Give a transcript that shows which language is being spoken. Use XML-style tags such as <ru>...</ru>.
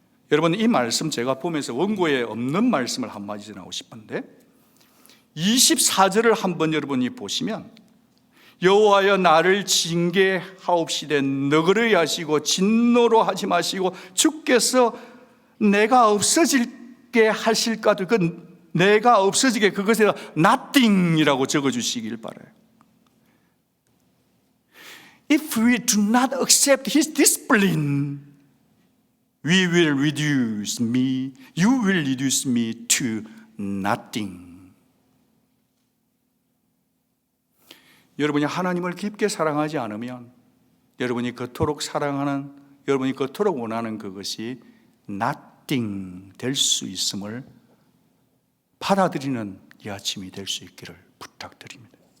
<ko>여러분, 이 말씀 제가 보면서 원고에 없는 말씀을 한마디 전하고 싶은데 24절을 한번 여러분이 보시면 여호와여 나를 징계하옵시되 너그러이 하시고 진노로 하지 마시고 주께서 내가 없어지게 하실까도 그 내가 없어지게 그것에다 nothing이라고 적어주시길 바라요.</ko> <en>If we do not accept His discipline, we will reduce me, you will reduce me to nothing.</en> <ko>여러분이 하나님을 깊게 사랑하지 않으면 여러분이 그토록 사랑하는, 여러분이 그토록 원하는 그것이 nothing 될 수 있음을 받아들이는 이 아침이 될 수 있기를 부탁드립니다.</ko>